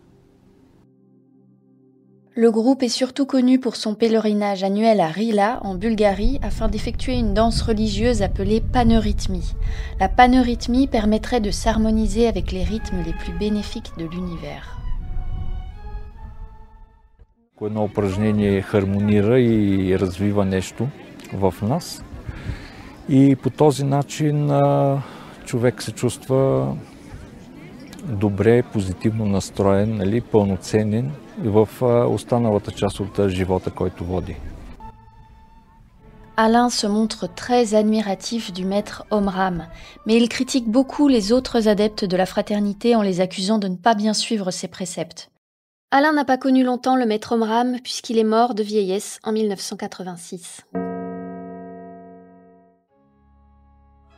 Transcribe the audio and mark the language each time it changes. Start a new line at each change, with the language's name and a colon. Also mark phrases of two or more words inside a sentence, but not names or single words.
French: Le groupe est surtout connu pour son pèlerinage annuel à Rila, en Bulgarie, afin d'effectuer une danse religieuse appelée paneurythmie. La paneurythmie permettrait de s'harmoniser avec les rythmes les plus bénéfiques de l'univers.
Bulgarian: Едно упражнение хармонира и развива нещо в нас. И по този начин човек се чувства добре, позитивно настроен, пълноценен в останалата част от живота, който води.
French: Alain se montre très admiratif du maître Omram, mais il critique beaucoup les autres adeptes de la fraternité en les accusant de ne pas bien suivre ses préceptes. Alain n'a pas connu longtemps le maître Omram puisqu'il est mort de vieillesse en 1986.